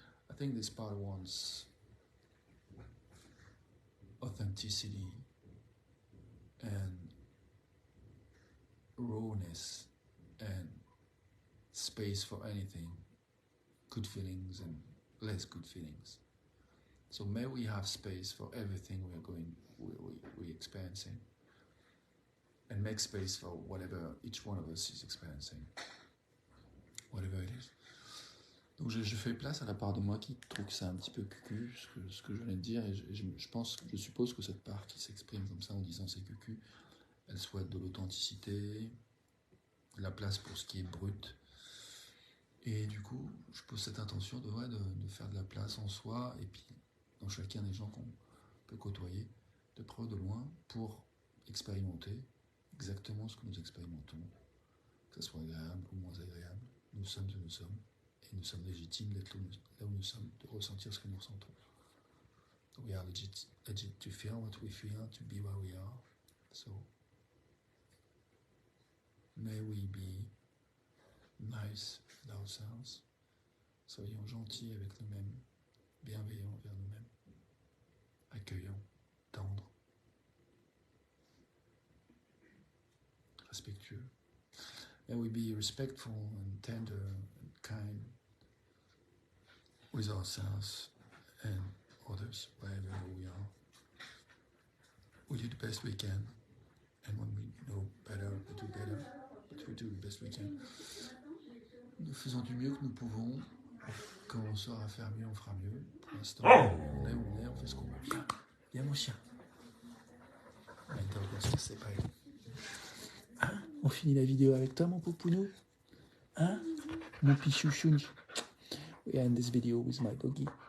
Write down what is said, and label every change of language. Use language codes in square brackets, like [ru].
[en] I think this part wants authenticity and rawness and space for anything, good feelings and less good feelings. So may we have space for everything we're experiencing, and make space for whatever each one of us is experiencing, whatever it is. [fr] Donc je fais place à la part de moi qui trouve que c'est un petit peu cucu ce que je viens de dire, et je suppose que cette part qui s'exprime comme ça en disant c'est cucu, elle souhaite de l'authenticité, la place pour ce qui est brut, et du coup je pose cette intention de faire de la place en soi et puis dans chacun des gens qu'on peut côtoyer de près ou de loin pour expérimenter exactement ce que nous expérimentons, que ce soit agréable ou moins agréable. Nous sommes où nous sommes, et nous sommes légitimes d'être là où nous sommes, de ressentir ce que nous ressentons. [en] We are legit to feel what we feel, to be where we are. So, may we be nice with ourselves. [fr] Soyons gentils avec nous-mêmes, bienveillants envers nous-mêmes, accueillants, tendres, respectueux. [en] May we be respectful and tender and kind with ourselves and others, wherever we are. We do the best we can, and when we know better, we do better, but we do the best we can. [fr] Nous faisons du mieux que nous pouvons. Quand on saura faire mieux, on fera mieux. Pour l'instant, on est où on est, on fait ce qu'on veut. Viens mon chien. C'est pas grave. Hein? On finit la vidéo avec toi, mon poupounou? Hein? Mon pichouchouni. [en] We end this video with my doggy.